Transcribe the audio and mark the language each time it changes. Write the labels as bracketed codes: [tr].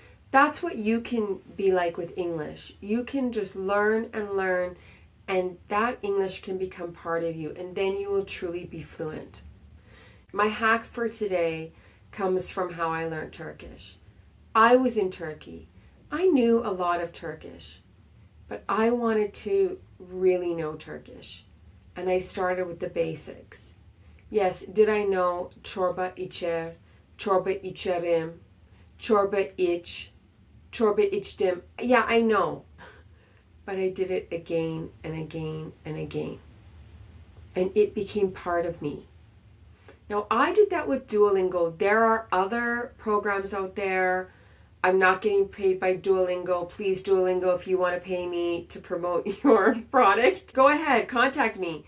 [en] That's what you can be like with English. You can just learn, and that English can become part of you, and then you will truly be fluent. My hack for today comes from how I learned Turkish. I was in Turkey. I knew a lot of Turkish, but I wanted to really know Turkish, and I started with the basics. Yes, did I know [tr] çorba içer, çorba içerim, çorba iç, çorba içtim? [en] Yeah, I know. But I did it again and again and again. And it became part of me. Now, I did that with Duolingo. There are other programs out there. I'm not getting paid by Duolingo. Please, Duolingo, if you want to pay me to promote your product, go ahead, contact me.